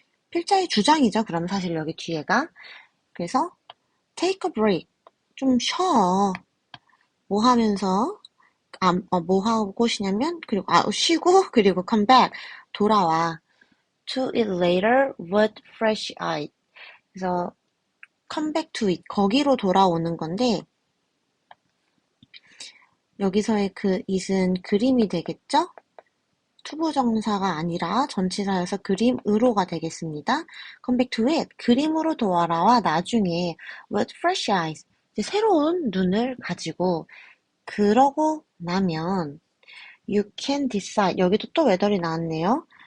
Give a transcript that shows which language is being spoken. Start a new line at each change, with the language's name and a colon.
Korean: 필자의 주장이죠. 그럼 사실 여기 뒤에가. 그래서 take a break, 좀 쉬어. 뭐 하면서 뭐 하고 쉬냐면 그리고 쉬고 그리고 come back, 돌아와.
English: To it later with fresh eyes.
Korean: 그래서 come back to it, 거기로 돌아오는 건데 여기서의 그 it은 그림이 되겠죠? 투부정사가 아니라 전치사여서 그림으로가 되겠습니다. come back to it, 그림으로 돌아와 나중에 with fresh eyes, 이제 새로운 눈을 가지고 그러고 나면 you can decide, 여기도 또 whether이 나왔네요.